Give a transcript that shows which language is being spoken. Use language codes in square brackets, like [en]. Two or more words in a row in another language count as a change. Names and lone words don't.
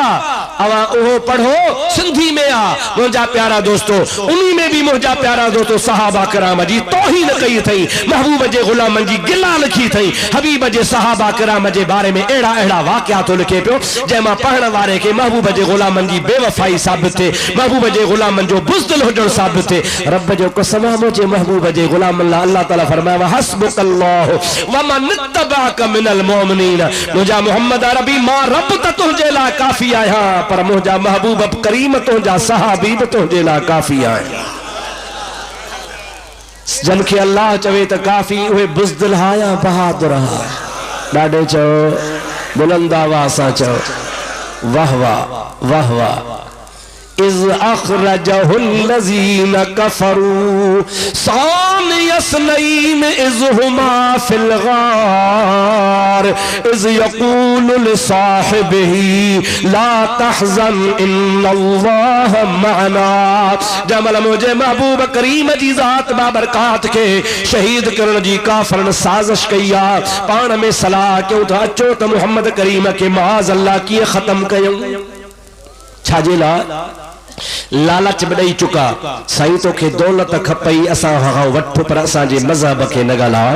[sd] अवा उहो पढ़ो, सिंधी में आ मुंहिंजा प्यारा दोस्तों, उन्हीं में भी मुंहिंजा प्यारा दोस्तों सहाबा कराम जी तौहीन कई थई, महबूब जे गुलामन जी गिला लिखी थई। हबीब जे सहाबा कराम जे बारे में अहिड़ा अहिड़ा वाक़िया तो लिखे पियो जंहिंमां पढ़ण वारे खे महबूब जे गुलामन जी बेवफाई साबित थिए, महबूब जे गुलामन जो बुज़दिल हुजण साबित थिए। रब जो कसम मुंहिंजे महबूब जे गुलामन लाइ अल्लाह ताला फरमायो [ar] حسبك الله و من اتبعك من المؤمنين. [sd] मुंहिंजा मोहम्मद अरबी मां रब त तुंहिंजे लाइ काफ़ी आहियां, पर मुंहिंजा महबूब करीम तुंहिंजा सहाबी बि तुंहिंजे लाइ काफ़ी आहियां। जन खे अल्लाह चवे त काफ़ी उहे बुज़दिल हा या बहादुर हा। ॾाढे चओ बुलंद आवाज़ सां चओ वाह वाह वाह वाह। [ar] إذ أخرجه الذين كفروا ثاني اثنين إذ هما في الغار إذ يقول لصاحبه لا تحزن إن الله معنا. [sd] जमल मुझे महबूब करीम जी ज़ात बाबरकात के शहीद करण जी काफ़रन साज़िश कई आ। पाण में सलाह क्यों था अचो त मुहम्मद करीम के [ar] معاذ الله [sd] कीअं ख़त्म कयूं। छाजे ला लालच बड़ई चुका साईं तोखे दौलत खपई असां वठ, पर असांजे मज़हब खे न ॻाल्हाए।